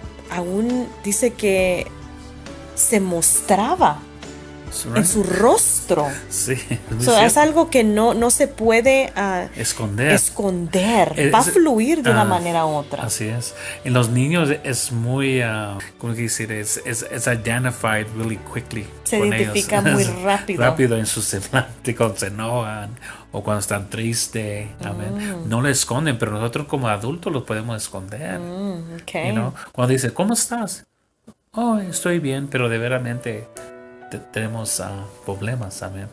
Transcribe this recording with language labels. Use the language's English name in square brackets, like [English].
[Spanish] Aún dice que se mostraba en su rostro. Sí, Es algo que no se puede esconder. Va a fluir de una manera u otra. Así es. En los niños es muy, ¿cómo decir? Es [English] identified really quickly. [Spanish] Se con identifica ellos. muy rápido. Rápido en su semblante cuando se enojan o cuando están tristes. Amén. No lo esconden, pero nosotros como adultos lo podemos esconder. [English] Okay. You know? [Spanish] Cuando dice, ¿cómo estás? Oh, estoy bien, pero de veramente tenemos problemas, amén.